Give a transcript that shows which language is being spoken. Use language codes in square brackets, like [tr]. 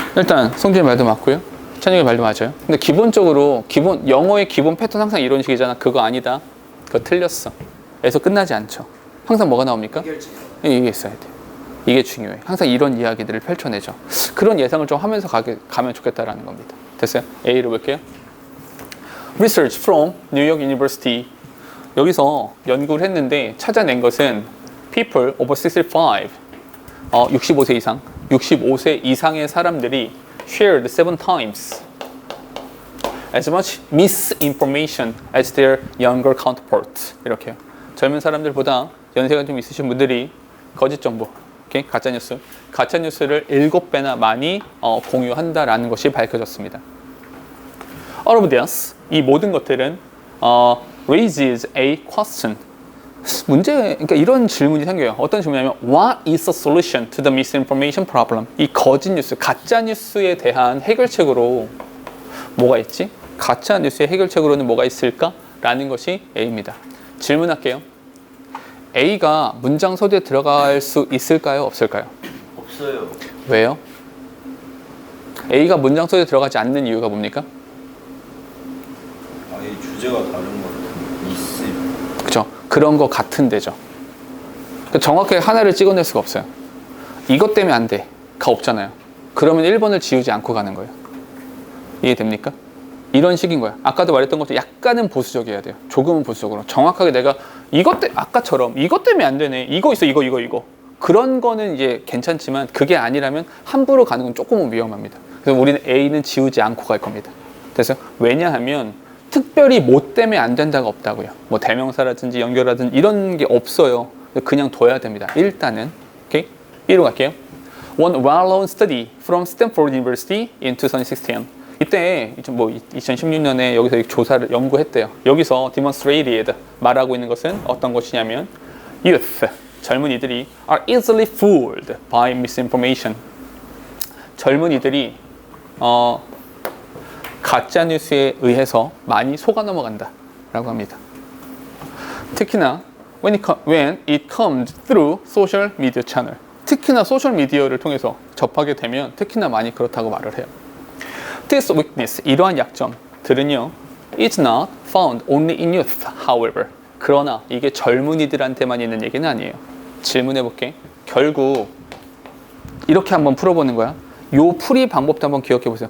[ko] 일단 송진이 말도 맞고요. 찬영이 말도 맞아요. 근데 기본적으로 영어의 기본 패턴 항상 이런 식이잖아. 그거 아니다. 그거 틀렸어. 에서 끝나지 않죠. 항상 뭐가 나옵니까? 해결책. 이게 있어야 돼. 이게 중요해. 항상 이런 이야기들을 펼쳐내죠. 그런 예상을 좀 하면서 가면 좋겠다라는 겁니다. 됐어요? A로 볼게요. [en] Research from New York University. [ko] 여기서 연구를 했는데 찾아낸 것은 [en] people over 65, [ko] 65세 이상, 65세 이상의 사람들이 [en] shared 7 times as much misinformation as their younger counterparts. [ko] 이렇게요. 젊은 사람들보다 연세가 좀 있으신 분들이 거짓 정보, 가짜 뉴스를 7배나 많이 공유한다라는 것이 밝혀졌습니다. [en] All of this, [ko] 이 모든 것들은 [en] raises a question. [ko] 그러니까 이런 질문이 생겨요. 어떤 질문이냐면 [en] What is the solution to the misinformation problem? [ko] 이 거짓 뉴스, 가짜 뉴스에 대한 해결책으로 뭐가 있지? 가짜 뉴스의 해결책으로는 뭐가 있을까? 라는 것이 A입니다. 질문할게요. A가 문장 소개에 들어갈 수 있을까요? 없을까요? 없어요. 왜요? A가 문장 소개에 들어가지 않는 이유가 뭡니까? 아예 주제가 다른 것 같은 있음. 그죠? 그런 거 같은 데죠. 정확하게 하나를 찍어낼 수가 없어요. 이것 때문에 안 돼. 가 없잖아요. 그러면 1번을 지우지 않고 가는 거예요. 이해됩니까? 이런 식인 거야. 아까도 말했던 것도 약간은 보수적이어야 돼요. 조금은 보수적으로. 정확하게 내가 아까처럼 이것 때문에 안 되네. 이거 있어, 이거. 그런 거는 이제 괜찮지만 그게 아니라면 함부로 가는 건 조금은 위험합니다. 그래서 우리는 A는 지우지 않고 갈 겁니다. 그래서 왜냐하면 특별히 뭐 때문에 안 된다가 없다고요. 뭐 대명사라든지 연결하든지 이런 게 없어요. 그냥 둬야 됩니다. 일단은. 오케이? B로 갈게요. [en] One well-known study from Stanford University in 2016. [ko] 이때 2016년에 여기서 연구했대요. 여기서 demonstrated 말하고 있는 것은 어떤 것이냐면 youth, 젊은이들이 [en] are easily fooled by misinformation. [ko] 젊은이들이 가짜 뉴스에 의해서 많이 속아 넘어간다 라고 합니다. [en] 특히나 when it comes through social media channel. [ko] 특히나 소셜 미디어를 통해서 접하게 되면 특히나 많이 그렇다고 말을 해요. [en] This weakness, [ko] 이러한 약점들은요, [en] is not found only in youth, however. [ko] 그러나 이게 젊은이들한테만 있는 얘기는 아니에요. 질문해 볼게. 결국 이렇게 한번 풀어보는 거야. 요 풀이 방법도 한번 기억해 보세요.